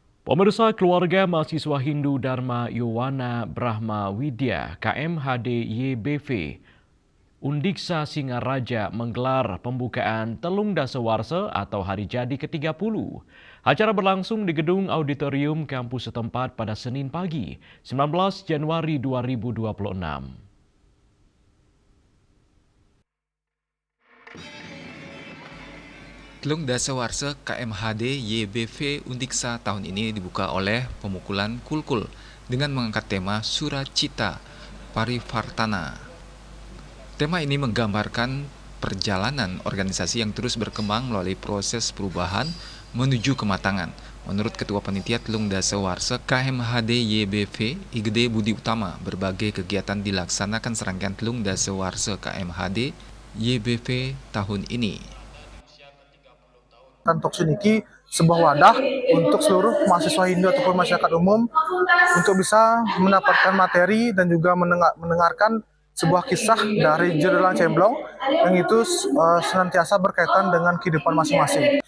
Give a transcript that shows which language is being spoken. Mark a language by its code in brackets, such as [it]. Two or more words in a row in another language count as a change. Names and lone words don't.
[id] Pemirsa, keluarga mahasiswa Hindu Dharma Yowana Brahma Widya KMHD YBV Undiksa Singaraja menggelar pembukaan Telung Dasawarsa atau Hari Jadi ke-30. Acara berlangsung di Gedung Auditorium kampus setempat pada Senin pagi, 19 Januari 2026. Telung Dasawarsa KMHD YBV Undiksa tahun ini dibuka oleh pemukulan kulkul dengan mengangkat tema Suracita Parivartana. Tema ini menggambarkan perjalanan organisasi yang terus berkembang melalui proses perubahan menuju kematangan. Menurut Ketua Panitia Telung Dasawarsa KMHD YBV Igede Budi Utama, berbagai kegiatan dilaksanakan serangkaian Telung Dasawarsa KMHD YBV tahun ini. Talkshow Niki sebuah wadah untuk seluruh mahasiswa Hindu ataupun masyarakat umum untuk bisa mendapatkan materi dan juga mendengarkan sebuah kisah dari Jerilang Cemblong yang itu senantiasa berkaitan dengan kehidupan masing-masing.